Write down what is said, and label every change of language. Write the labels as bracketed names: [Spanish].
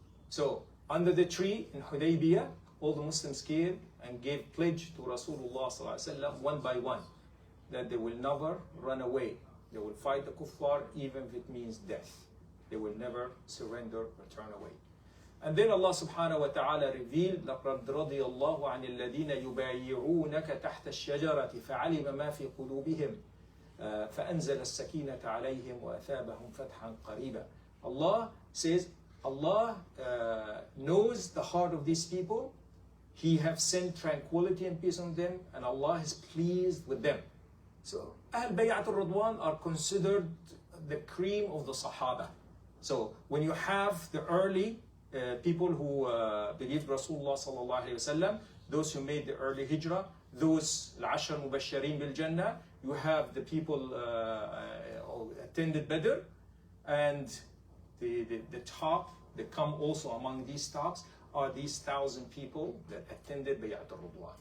[English] So under the tree in Hudaybiyah, all the Muslims came and gave pledge to Rasulullah ﷺ one by one that they will never run away. They will fight the Kuffar even if it means death. They will never surrender or turn away. And then Allah subhanahu wa ta'ala revealed [Arabic] لَقَدْ رَضِيَ اللَّهُ عَنِ الَّذِينَ يُبَايِعُونَكَ تَحْتَ الشَّجَرَةِ فَعَلِمَ مَا فِي قُلُوبِهِمْ فَأَنزَلَ السَّكِينَةَ عَلَيْهِمْ وَأَثَابَهُمْ فَتْحًا قَرِيبًا. [English] Allah says, Allah knows the heart of these people. He has sent tranquility and peace on them, and Allah is pleased with them. So Ahl Bay'atul Ridwan are considered the cream of the Sahaba. So when you have the early people who believed Rasulullah sallallahu alaihi wasallam, those who made the early hijrah, those al-ashar mubashirin bil jannah, you have the people attended Badr, and the top that come also among these tops are these 1,000 people that attended Bay'at al-Ridwan.